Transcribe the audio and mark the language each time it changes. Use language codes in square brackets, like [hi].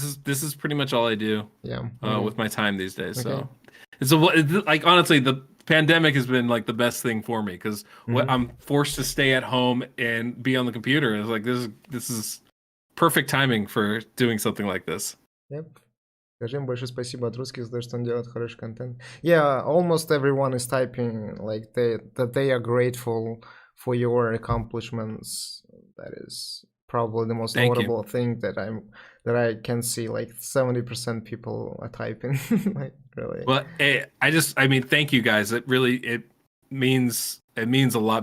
[en] This is pretty much all I do. Yeah. With my time these days. So it's like honestly, the pandemic has been like the best thing for me, because I'm forced to stay at home and be on the computer. It's like this is perfect timing for doing something like this. Yep. [ru] Скажи им большое спасибо от русских за то, что он делает хороший контент. [en] Yeah, almost everyone is typing like that they are grateful for your accomplishments. That is probably the most Thank you. notable thing that I can see. Like 70% people are typing. Like really. Well, I mean, thank you guys. It means a lot.